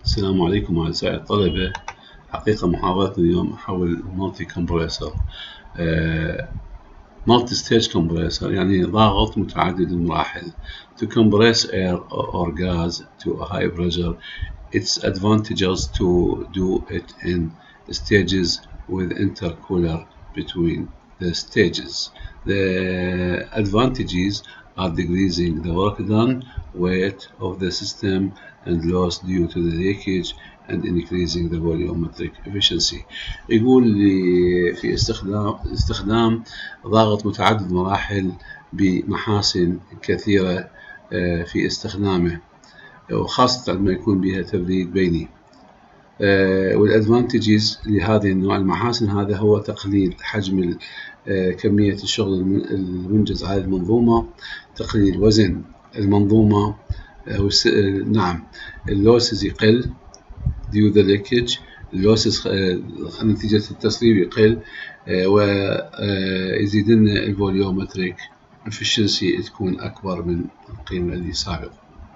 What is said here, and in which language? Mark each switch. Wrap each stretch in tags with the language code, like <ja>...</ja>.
<ar>السلام عليكم أعزائي الطلبة. حقيقة محاضرتنا اليوم حول مالتي كومبريسر مالتي ستيج كومبريسر، يعني ضاغط متعدد المراحل.</ar> <en>To compress air or gas to a high pressure, it's advantageous to do it in stages with intercooler between the stages. The advantages are decreasing the work done, weight of the system and loss due to the leakage, and increasing the volumetric efficiency.</en> <ar>يقول لي في استخدام ضاغط متعدد مراحل بمحاسن كثيرة في استخدامه، وخاصة عندما يكون بها تبريد بيني. والادفانتجز لهذه النوع المحاسن هذا هو تقليل حجم كمية الشغل المنجز على المنظومة، تقليل وزن المنظومة، نعم اللوسز يقل</ar> <en>due the leakage،</en> <ar>اللوسز نتيجة التصليب يقل، ويزيد لنا الفوليومتريك efficiency تكون أكبر من القيمة اللي سابقة.</ar>